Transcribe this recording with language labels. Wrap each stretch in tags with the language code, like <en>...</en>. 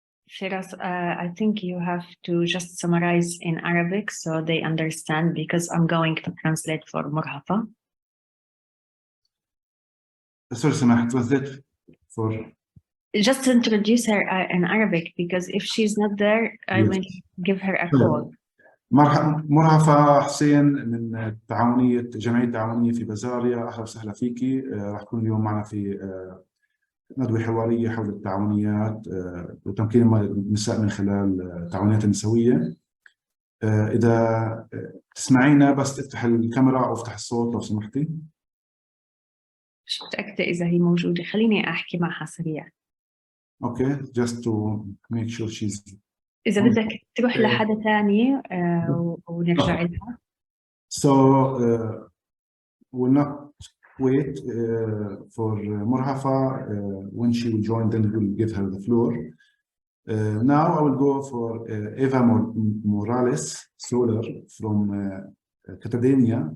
<en>Firas, I think you have to just summarize in Arabic so they understand, because I'm going to translate for Murhafa. Sorry, Samah, translate for... Just introduce her in Arabic, because if she's not there, I will give her a call.</en> <ar>مرحبا حسين من جمعية التعاونية في بازاريا. أهلا وسهلا فيكي. راح تكون اليوم معنا في ندوة حوارية حول التعاونيات وتمكين النساء من خلال التعاونيات النسوية. إذا تسمعينا بس افتح الكاميرا أو افتح الصوت لو سمحتي. مش متأكدة إذا هي موجودة، خليني أحكي معها سريع.</ar> <en>Okay, just to make sure she's...</en> <ar>إذا بدك تروح لحدا ثاني ونرجع لها.</ar> <en>So we'll not wait for Murhafa. When she will join, then we'll give her the floor. Now I will go for Eva Morales Soler from Catalonia.</en>